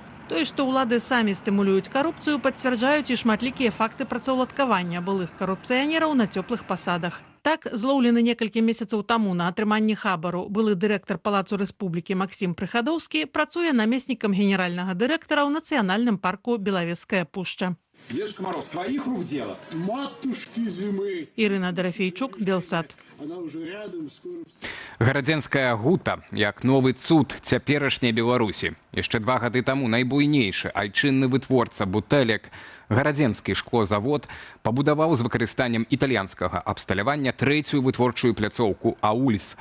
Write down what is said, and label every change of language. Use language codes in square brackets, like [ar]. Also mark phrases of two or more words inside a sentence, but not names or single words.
[be] Тое, што ўлады самі стымулююць карупцыю, пацвярджаюць і шматлікія факты працаўладкавання былых карупцыянераў на цёплых пасадах. Так, злоўлены некалькі месяцаў таму на атрыманні хабару былы дырэктар Палацу Рэспублікі Максім Прыхадоўскі працуе намеснікам генеральнага дырэктара ў нацыянальным парку Белавежская пушча. [ru] Дедушка Мороз, твоих рук дело. Матушки зимы. [be] Ірына Дарафейчук, Белсад. [ru] Она уже рядом, скоро... [be] Гарадзенская гута, як новы цуд цяперашняй Беларусі. Яшчэ 2 гады таму найбуйнейшы айчынны вытворца бутэлек Гарадзенскі шклозавод пабудаваў з выкарыстаннем італьянскага абсталявання 3-ю вытворчую пляцоўку «Аульс».